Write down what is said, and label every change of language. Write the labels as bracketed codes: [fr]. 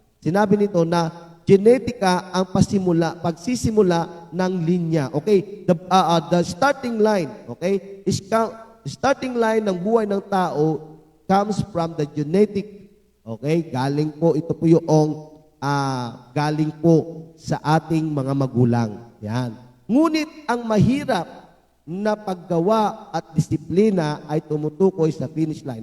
[tl] Sinabi nito na genetika ang pagsisimula ng linya. [en] Okay? The starting line, okay? Starting line [tl] ng buhay ng tao [en] comes from the genetic. Okay? [tl] Galing po, ito po yung galing po sa ating mga magulang. Yan. Ngunit ang mahirap na paggawa at disiplina ay tumutukoy sa finish line.